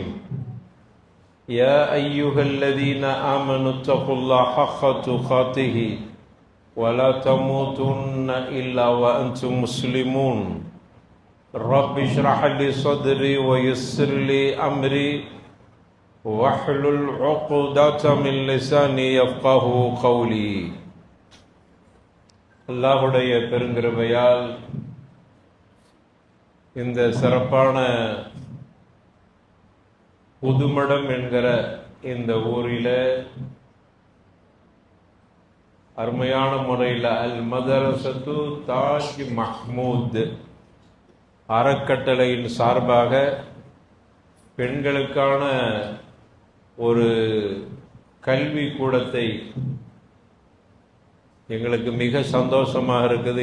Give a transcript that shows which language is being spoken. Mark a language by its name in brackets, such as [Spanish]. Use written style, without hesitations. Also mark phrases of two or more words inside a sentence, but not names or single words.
[Arabic] يا أيها الذين آمنوا اتقوا الله حق تقاته ولا تموتن إلا وأنتم مسلمون. رب اشرح لي صدري ويسر لي أمري واحلل عقدة من لساني يفقه قولي. [Tamil] அல்லாஹ்வுடைய பெருங்கிருபையால் இந்த சிறப்பான புதுமடம் என்கிற இந்த ஊரில் அருமையான முறையில் அல் மதரசத்து தாஜ் மஹ்மூத் அறக்கட்டளையின் சார்பாக பெண்களுக்கான ஒரு கல்வி கூடத்தை எங்களுக்கு மிக சந்தோஷமாக இருக்குது.